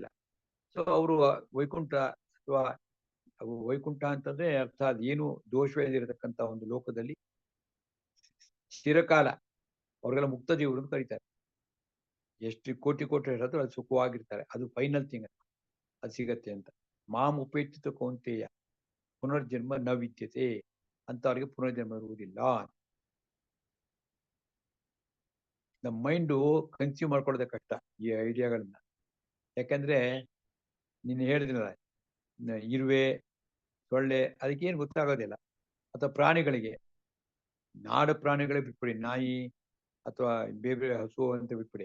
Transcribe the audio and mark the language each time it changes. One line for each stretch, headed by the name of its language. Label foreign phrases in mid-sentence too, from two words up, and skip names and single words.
Kannada: ಸೊ ಅವರು ವೈಕುಂಠ ಅಥವಾ ವೈಕುಂಠ ಅಂತಂದ್ರೆ ಅರ್ಥ ಅದೇನು ದೋಷವಿರತಕ್ಕಂಥ ಒಂದು ಲೋಕದಲ್ಲಿ ಚಿರಕಾಲ ಅವ್ರಿಗೆಲ್ಲ ಮುಕ್ತ ಜೀವರು ಅಂತ ಕರೀತಾರೆ. ಎಷ್ಟು ಕೋಟಿ ಇರೋದು ಅದು ಸುಖವಾಗಿರ್ತಾರೆ. ಅದು
English: final thing,
Kannada: ಅದು ಸಿಗತ್ತೆ ಅಂತ.
Sanskrit: ಮಾಂ ಉಪೇಕ್ಷಿತ ಕೌಂತೆಯ ಪುನರ್ಜನ್ಮ ನ ವಿದ್ಯತೆ,
Kannada: ಅಂತ ಅವ್ರಿಗೆ ಪುನರ್ಜನ್ಮ ಇರುವುದಿಲ್ಲ. ನಮ್ಮ
English: mind consume
Kannada: ಮಾಡ್ಕೊಳ್ಳೋದೇ ಕಷ್ಟ ಈ ಐಡಿಯಾಗಳನ್ನ. ಯಾಕಂದ್ರೆ ನೀನು ಹೇಳಿದ್ರಲ್ಲ, ಇರುವೆ, ಸೊಳ್ಳೆ, ಅದಕ್ಕೇನು ಗೊತ್ತಾಗೋದಿಲ್ಲ. ಅಥವಾ ಪ್ರಾಣಿಗಳಿಗೆ, ನಾಡು ಪ್ರಾಣಿಗಳಿಗೆ ಬಿಟ್ಬಿಡಿ, ನಾಯಿ ಅಥವಾ ಬೇರೆ ಹಸು ಅಂತ ಬಿಟ್ಬಿಡಿ.